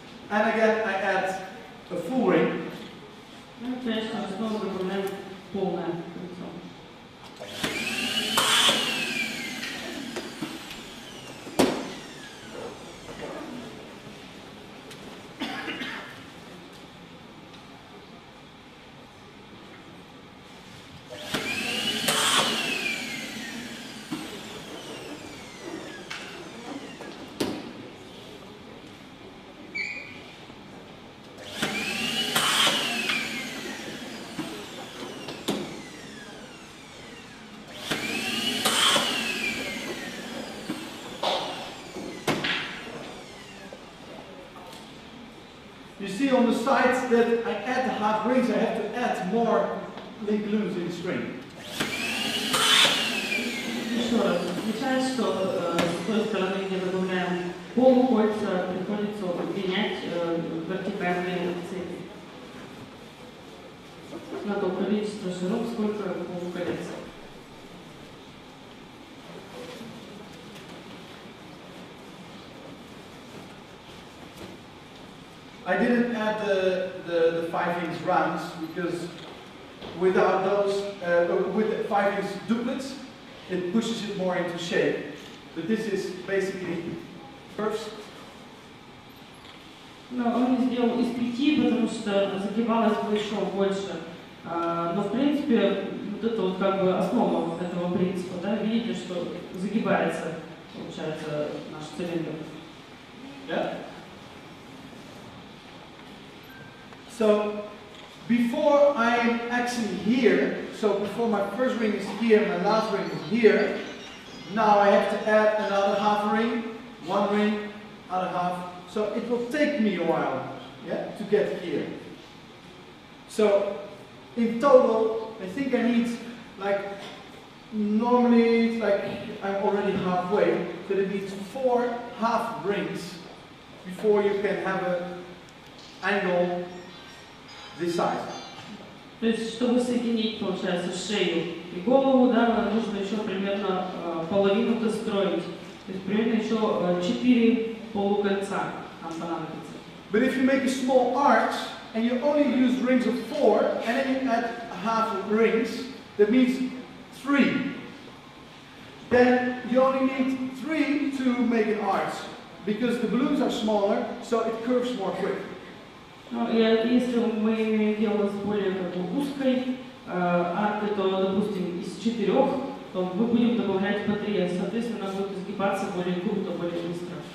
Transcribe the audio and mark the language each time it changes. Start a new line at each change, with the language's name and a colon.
English: And again I add a full ring.
Russian: Ну, конечно, снова добавляем полное кольцо.
English: You see on the sides that I add the half rings, I have to add more link balloons in the string.
Russian: Еще раз, отмечаю, что с той стороны, где добавляем полукольца, приходится менять вертикальные цепи на то количество шаров, сколько полуколец.
English: I didn't add the 5-inch rounds because without those, with the 5-inch doublets, it pushes it more into shape. But this is basically curves.
Russian: Но он не сделал из 5, потому что загибалось бы еще больше. Но в принципе, вот это вот как бы основа этого принципа, да, видите, что загибается, получается, наш цилиндр.
English: Yeah. So, before I am actually here, so before my first ring is here, my last ring is here, now I have to add another half ring, one ring, other half, so it will take me a while, yeah, to get here. So, in total, I think I need, like, normally it's like I'm already halfway, so it needs 4 half rings before you can have an angle this size.
Russian: То есть, чтобы соединить, получается, шею и голову, да, нужно еще примерно половину достроить. То есть, примерно еще 4 полукольца нам понадобится.
English: But if you make a small arch and you only use rings of 4 and then you add half rings, that means 3. Then you only need 3 to make an arch because the balloons are smaller, so it curves more quick.
Russian: Ну, и если мы имеем дело с более как бы узкой аркой, то, допустим, из 4, то мы будем добавлять по 3, соответственно, она будет изгибаться более круто, более быстро.